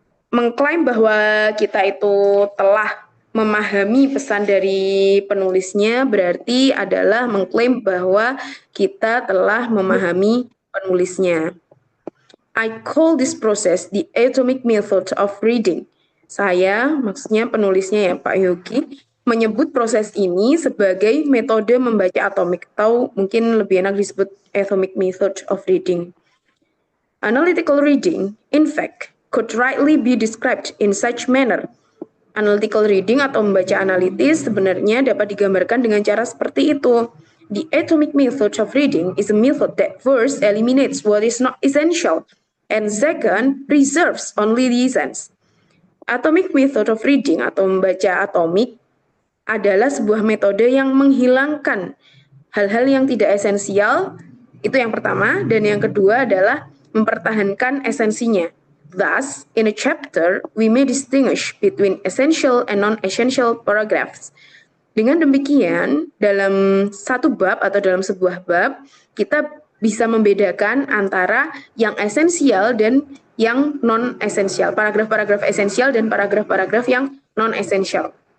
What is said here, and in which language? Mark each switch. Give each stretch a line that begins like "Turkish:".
Indonesian: Mengklaim bahwa kita itu telah memahami pesan dari penulisnya berarti adalah mengklaim bahwa kita telah memahami penulisnya.
English: I call this process the atomic method of reading.
Indonesian: Saya, maksudnya penulisnya ya Pak Yogi, menyebut proses ini sebagai metode membaca atomik atau mungkin lebih enak disebut atomic method of reading.
English: Analytical reading, in fact, could rightly be described in such manner.
Indonesian: Analytical reading atau membaca analitis sebenarnya dapat digambarkan dengan cara seperti itu.
English: The atomic method of reading is a method that first eliminates what is not essential and second preserves only the essence.
Indonesian: Atomic method of reading atau membaca atomik adalah sebuah metode yang menghilangkan hal-hal yang tidak esensial, itu yang pertama, dan yang kedua adalah mempertahankan esensinya.
English: Thus, in a chapter, we may distinguish between essential and non-essential paragraphs.
Indonesian: Dengan demikian, dalam satu bab atau dalam sebuah bab, kita bisa membedakan antara yang esensial dan yang non-esensial, paragraf-paragraf esensial dan paragraf-paragraf yang non-esensial.